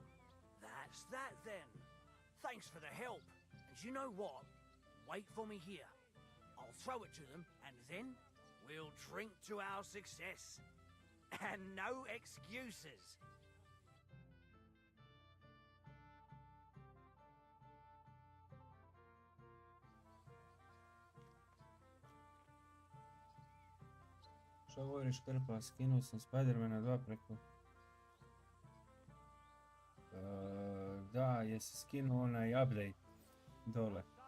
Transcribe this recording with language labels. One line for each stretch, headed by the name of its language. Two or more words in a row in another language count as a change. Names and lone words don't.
English: That's that then. Thanks for the help. And you know what? Wait for me here. I'll throw it to them, and then we'll drink to our success. And no excuses.
Bosnian: Što govoriš, Krpa? Skinuo sam Spidermana 2 preko... da, jesi skinuo onaj update dole.